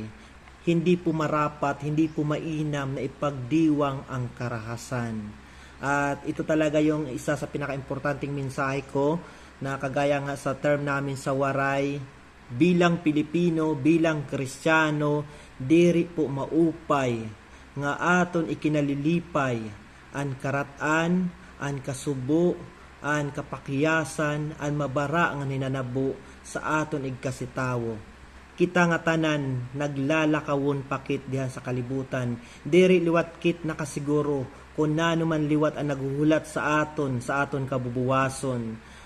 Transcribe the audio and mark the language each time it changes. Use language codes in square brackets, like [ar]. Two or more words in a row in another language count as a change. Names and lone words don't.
[tl] Hindi po marapat, hindi po mainam na ipagdiwang ang karahasan. At ito talaga yung isa sa pinaka-importanting mensahe ko, na kagaya nga sa term namin sa waray, bilang Pilipino, bilang Kristiyano, [war] diri po maupay nga aton ikinalilipay an karatan, an kasubo, an kapakyasan, an mabara nga ninanabo sa aton igkasitawo. Kita nga tanan naglalakawon pakit diha sa kalibutan, diri liwat kit nakasiguro kung nano man liwat ang naghuhulat sa aton kabubuwason,